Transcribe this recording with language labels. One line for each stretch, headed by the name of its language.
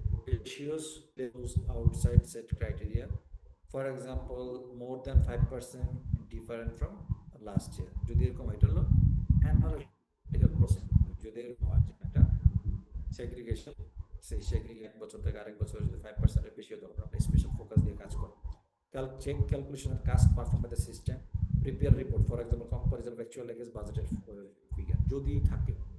English: ratios those outside set criteria, for example more than 5% different from last year,
Bangla: যদি এরকম এটা হলো analytical process. যদি এরকম হয় একটা সেগ্রিগেশন, সেই সেগ্রিগেট বছর থেকে আরেক বছর যদি 5%-এর বেশি হতো, আমরা স্পেশাল ফোকাস দিয়ে কাজ করব।
English: check calculation and task performed by the system, prepare report, for example comparison of actual against budgeted figure
Bangla: যদি থাকে।